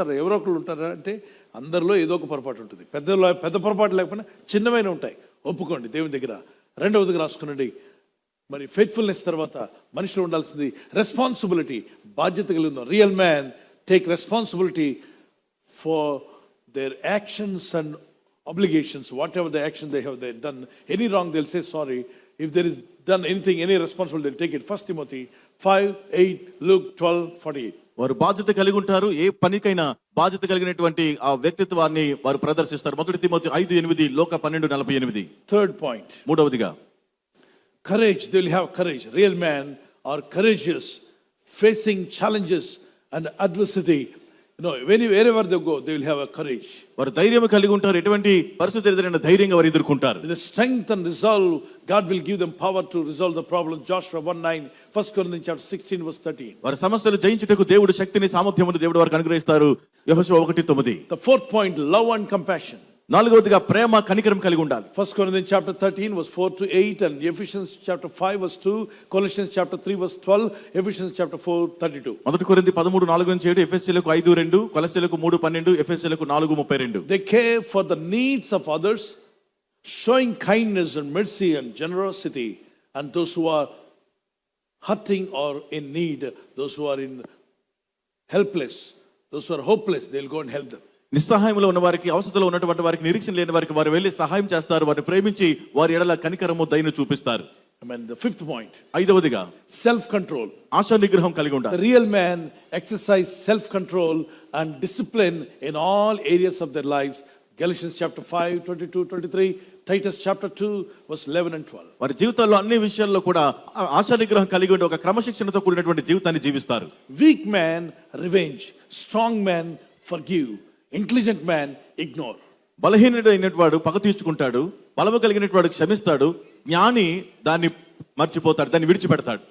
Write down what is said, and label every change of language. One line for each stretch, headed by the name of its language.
Telugu: ఎవరో ఒకళ్ళు ఉంటారా అంటే అందరిలో ఏదో ఒక పొరపాటు ఉంటుంది. పెద్ద పొరపాటు లేకపోయినా చిన్నవైన ఉంటాయి. ఒప్పుకోండి దేవుని దగ్గర. రెండవదిగా రాసుకునండి, మరి ఫెయిత్ఫుల్నెస్ తర్వాత మనిషిలో ఉండాల్సింది రెస్పాన్సిబిలిటీ, బాధ్యత కలిగి ఉందాం.
English: Real man take responsibility for their actions and obligations, whatever the action they have done. Any wrong, they'll say sorry. If there is done anything, any responsible, they'll take it. 1 Timothy 5:8, Luke 12:48.
Telugu: వారు బాధ్యత కలిగి ఉంటారు. ఏ పనికైనా బాధ్యత కలిగినటువంటి ఆ వ్యక్తిత్వాన్ని వారు ప్రదర్శిస్తారు. 1 తిమోతి 5:8, లోక 12:48.
English: Third point,
Telugu: మూడవదిగా
English: courage. They will have courage. Real men are courageous, facing challenges and adversity. Wherever they go, they will have a courage.
Telugu: వారు ధైర్యం కలిగి ఉంటారు. ఎటువంటి పరిస్థితి ఎదురైనా ధైర్యంగా వారు ఎదుర్కొంటారు.
English: The strength and resolve, God will give them power to resolve the problem. Joshua 1:9, 1 Corinthians chapter 16 verse 13.
Telugu: వారి సమస్యలు జయించుటకు దేవుడు శక్తిని, సామర్థ్యమును దేవుడు వారికి అనుగ్రహిస్తారు. యెహోషువ 1:9.
English: The fourth point, love and compassion.
Telugu: నాలుగవదిగా ప్రేమ, కనికరం కలిగి ఉండాలి.
English: 1 Corinthians chapter 13 verse 4-8 and Ephesians chapter 5 verse 2, Colossians chapter 3 verse 12, Ephesians chapter 4:32.
Telugu: 1 కొరింథీ 13:4-7, ఎఫెసీయులకు 5:2, కొలస్సీయులకు 3:12, ఎఫెసీయులకు 4:32.
English: They care for the needs of others, showing kindness and mercy and generosity, and those who are hurting or in need, those who are in helpless, those who are hopeless, they'll go and help them.
Telugu: నిస్సహాయంలో ఉన్న వారికి, అవసరతలో ఉన్నటువంటి వారికి, నిరీక్షణ లేని వారికి వారు వెళ్ళి సహాయం చేస్తారు. వారిని ప్రేమించి వారి ఎడల కనికరము, దయను చూపిస్తారు.
English: The fifth point,
Telugu: ఐదవదిగా
English: self control.
Telugu: ఆశా నిగ్రహం కలిగి
English: The
Telugu: ఉండాలి.
English: real man exercise self control and discipline in all areas of their lives. Galatians chapter 5:22-23, Titus chapter 2 verse 11 and 12.
Telugu: వారి జీవితాల్లో అన్ని విషయాల్లో కూడా ఆశా నిగ్రహం కలిగి ఉండి ఒక క్రమశిక్షణతో కూడినటువంటి జీవితాన్ని జీవిస్తారు.
English: Weak man revenge, strong man forgive, intelligent man ignore.
Telugu: బలహీనుడైనటువంటి వాడు పగ తీర్చుకుంటాడు, బలము కలిగినటువంటి వాడు క్షమిస్తాడు, జ్ఞాని దాన్ని మర్చిపోతాడు, దాన్ని విడిచిపెడతాడు.